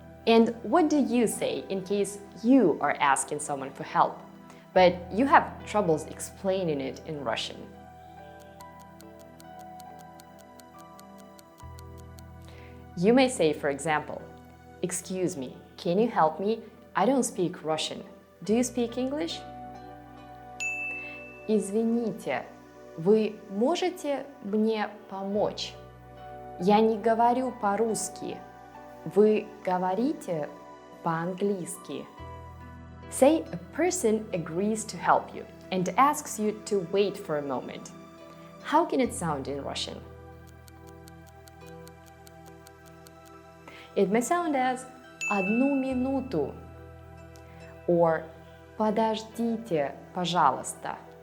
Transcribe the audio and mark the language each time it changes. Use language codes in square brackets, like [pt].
[en] And what do you say in case you are asking someone for help, but you have troubles explaining it in Russian? You may say, for example, «Excuse me, can you help me? I don't speak Russian. Do you speak English?» [ru] «Извините, вы можете мне помочь? Я не говорю по-русски. Вы говорите по-английски?» [en] Say a person agrees to help you and asks you to wait for a moment. How can it sound in Russian? It may sound as [ru] «одну минуту» [en] or [ru] «подождите, пожалуйста».